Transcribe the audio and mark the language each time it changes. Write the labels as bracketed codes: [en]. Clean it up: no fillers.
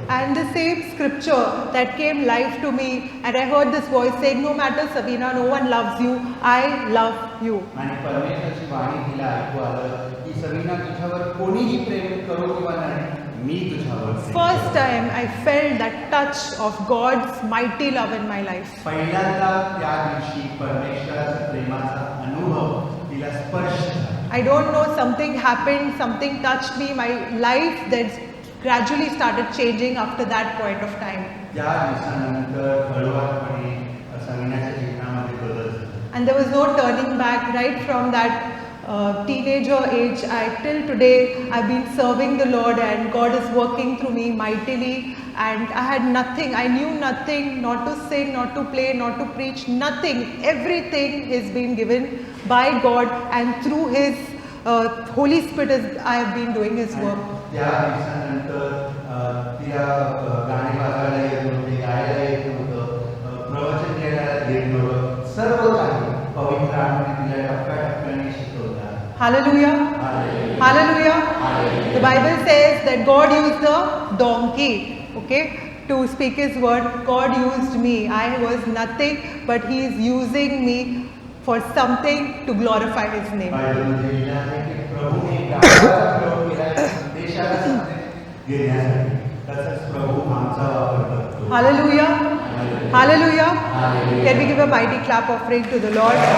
[en] And the same scripture that came live to me, and I heard this voice saying, no matter Savina, no one loves you, I love you. [mr] आणि परमेश्वराची वाणी तिला ऐकू आलं की सवीना तुझ्यावर कोणीही प्रेम करो किंवा नाही, मी तुझ्यावर प्रेम [en] First [mr] करतो. [en] time I felt that touch of God's mighty love in my life. [mr] पहिल्यांदा त्या दिवशी परमेश्वराच्या प्रेमाचा अनुभव तिला स्पर्श झाला. [en] I don't know, something happened, something touched me, my life that gradually started changing after that point of time. [mr] त्या दिवसानंतर हळूवारपणे सवीनाच्या जीवनामध्ये बदल झाला. [en] And there was no turning back. Right from that teenager age, till today, I've been serving the Lord, and God is working through me mightily. And I had nothing, I knew nothing, not to sing, not to play, not to preach, nothing. Everything is being given by God, and through His Holy Spirit I have been doing His work. [mr] त्या दिवसानंतर तिला गाणे वाजवायला येत नव्हते, गायला येत नव्हतं, प्रवचन द्यायला येत नव्हतं, सर्व काही पवित्र आत्म्याने तिला टप्प्याटप्प्याने शिकवला. [en] Hallelujah. Hallelujah. Hallelujah. Hallelujah. The Bible says that God used the donkey, okay, to speak His word. God used me. I was nothing, but He is using me for something to glorify His name. [mr] बायबलमध्ये लिहिलं आहे की प्रभूने गावाचा प्रयोग केला देशाला संदेश देण्यासाठी, तसंच प्रभू आमचा वापर करतो. [en] Hallelujah. Hallelujah. Hallelujah. Hallelujah. Can we give a mighty clap offering to the Lord?